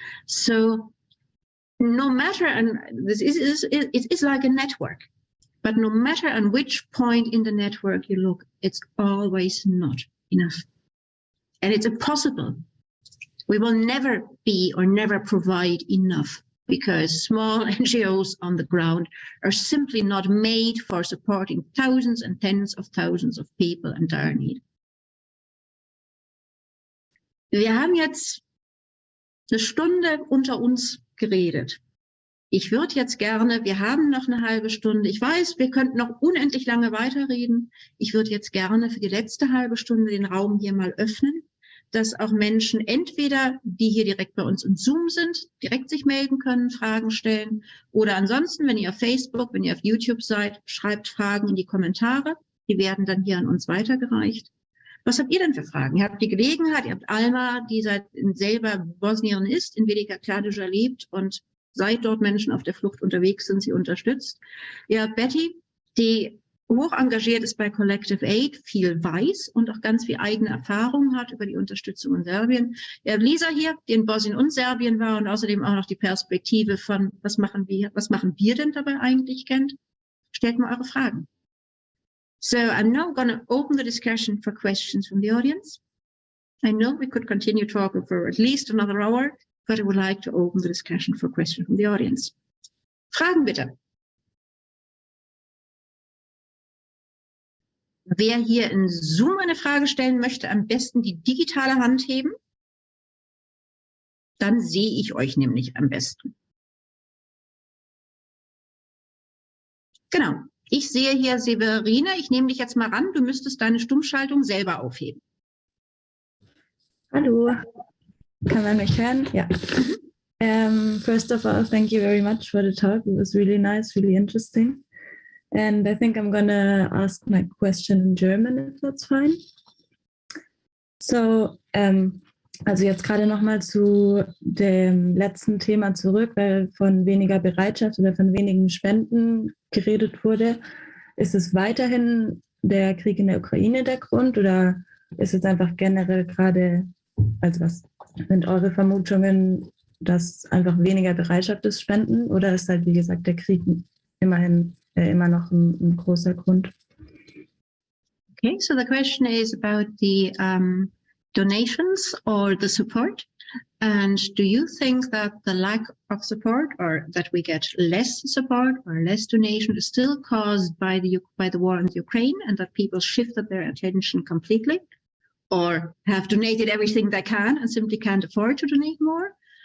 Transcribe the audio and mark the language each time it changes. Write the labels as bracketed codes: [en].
[en] So no matter, and it is like a network, but no matter on which point in the network you look, it's always not enough. And it's impossible We will never be or never provide enough because small NGOs on the ground are simply not made for supporting thousands and tens of thousands of people in dire need. [de] Wir haben jetzt eine Stunde unter uns geredet. Ich würde jetzt gerne, wir haben noch eine halbe Stunde, ich weiß, wir könnten noch unendlich lange weiterreden. Ich würde jetzt gerne für die letzte halbe Stunde den Raum hier mal öffnen, dass auch Menschen entweder, die hier direkt bei uns im Zoom sind, direkt sich melden können, Fragen stellen, oder ansonsten, wenn ihr auf Facebook, wenn ihr auf YouTube seid, schreibt Fragen in die Kommentare. Die werden dann hier an uns weitergereicht. Was habt ihr denn für Fragen? Ihr habt die Gelegenheit, ihr habt Alma, die selber Bosnierin ist, in Velika Kladuša lebt und seit dort Menschen auf der Flucht unterwegs sind, sie unterstützt. Ihr habt Betty, die hoch engagiert ist bei Collective Aid, viel weiß und auch ganz viel eigene Erfahrung hat über die Unterstützung in Serbien. Ihr habt Lisa hier, die in Bosnien und Serbien war und außerdem auch noch die Perspektive von, was machen wir denn dabei eigentlich kennt. Stellt mal eure Fragen. [en] So I'm now going to open the discussion for questions from the audience. I know we could continue talking for at least another hour, but I would like to open the discussion for questions from the audience. [de] Fragen bitte. Wer hier in Zoom eine Frage stellen möchte, am besten die digitale Hand heben. Dann sehe ich euch nämlich am besten. Genau. Ich sehe hier Severine. Ich nehme dich jetzt mal ran. Du müsstest deine Stummschaltung selber aufheben. Hallo. Kann man mich hören? Ja. [en] First of all, thank you very much for the talk. It was really nice, really interesting. And I think I'm gonna ask my question in German, if that's fine. [de] So, also jetzt gerade nochmal zu dem letzten Thema zurück, weil von weniger Bereitschaft oder von wenigen Spenden geredet wurde. Ist es weiterhin der Krieg in der Ukraine der Grund oder ist es einfach generell gerade, also was sind eure Vermutungen, dass einfach weniger Bereitschaft ist, Spenden oder ist halt, wie gesagt, der Krieg immerhin immer noch ein großer Grund? [en] Okay, so the question is about the donations or the support. And do you think that the lack of support or that we get less support or less donation is still caused by the war in Ukraine and that people shifted their attention completely or have donated everything they can and simply can't afford to donate more?